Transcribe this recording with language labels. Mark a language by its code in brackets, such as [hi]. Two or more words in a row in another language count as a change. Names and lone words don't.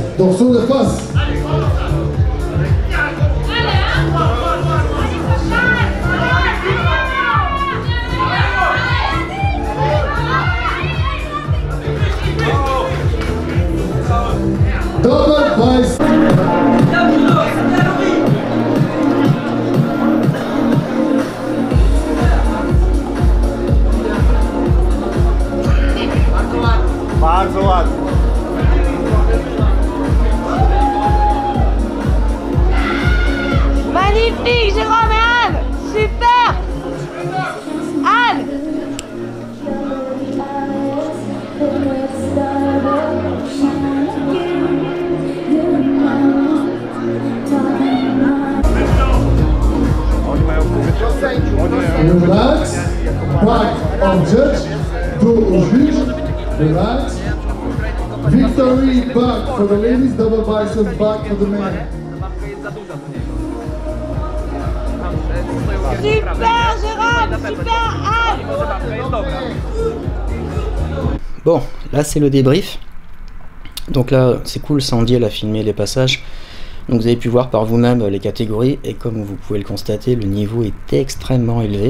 [fr] Dorsaux de face. [en] Double bicep. [pl] Bardzo ładnie. [fr] Magnifique, Jérôme et Anne! Super! Anne! [pl] Oni mają [en] Relax. Back of judge. [fr] Dos au juge. [en] Relax. Victory back for the ladies. Double biceps back for the men. [fr] Super, Jérôme! Super, Anne! Bon, là c'est le débrief. Donc là, c'est cool, Sandy elle a filmé les passages. Donc vous avez pu voir par vous-même les catégories, et comme vous pouvez le constater, le niveau est extrêmement élevé.